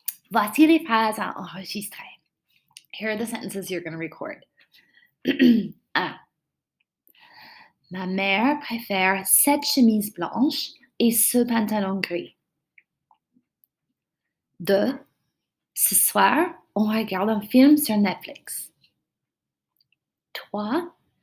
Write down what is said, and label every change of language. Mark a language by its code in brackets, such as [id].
[fr] Voici les phrases à enregistrer. [en] Here are the sentences you're going to record. 1. [fr] Ma mère préfère cette chemise blanche et ce pantalon gris. 2. Ce soir, on regarde un film sur Netflix. 3.